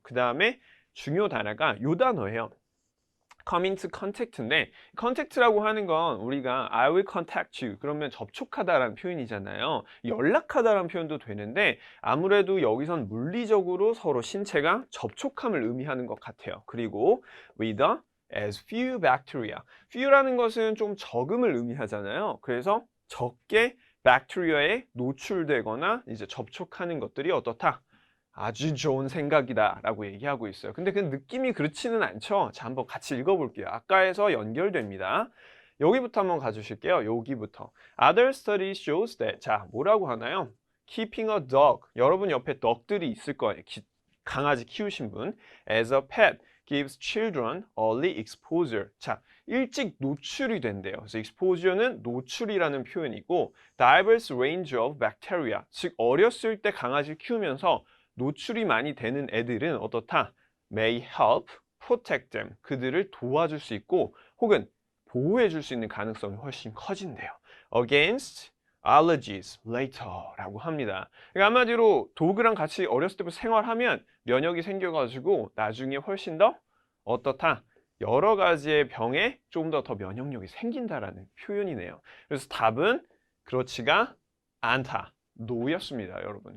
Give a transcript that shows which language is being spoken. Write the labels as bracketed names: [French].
[Korean] 그 다음에 중요 단어가 요 단어예요. come into contact인데 contact라고 하는 건 우리가 [English] I will contact you [Korean] 그러면 접촉하다라는 표현이잖아요. 연락하다라는 표현도 되는데 아무래도 여기선 물리적으로 서로 신체가 접촉함을 의미하는 것 같아요. 그리고 [English] with as few bacteria. [Korean] few라는 것은 좀 적음을 의미하잖아요. 그래서 적게 bacteria에 노출되거나 이제 접촉하는 것들이 어떻다? 아주 좋은 생각이다 라고 얘기하고 있어요. 근데 그 느낌이 그렇지는 않죠. 자, 한번 같이 읽어볼게요. 아까에서 연결됩니다. 여기부터 한번 가주실게요. 여기부터. [English] Other studies shows that. [Korean] 자, 뭐라고 하나요? [English] Keeping a dog. [Korean] 여러분 옆에 덕들이 있을 거예요. 강아지 키우신 분. [English] As a pet gives children early exposure. [Korean] 자, 일찍 노출이 된대요. 그래서 exposure는 노출이라는 표현이고 [English] diverse range of bacteria. [Korean] 즉 어렸을 때 강아지를 키우면서 노출이 많이 되는 애들은 어떻다? [English] may help protect them. [Korean] 그들을 도와줄 수 있고 혹은 보호해 줄 수 있는 가능성이 훨씬 커진대요. [English] against allergies later 라고 합니다. [Korean] 그러니까 한마디로 도그랑 같이 어렸을 때부터 생활하면 면역이 생겨가지고 나중에 훨씬 더 어떻다? 여러 가지의 병에 좀 더 면역력이 생긴다라는 표현이네요. 그래서 답은 그렇지가 않다. 노였습니다, 여러분.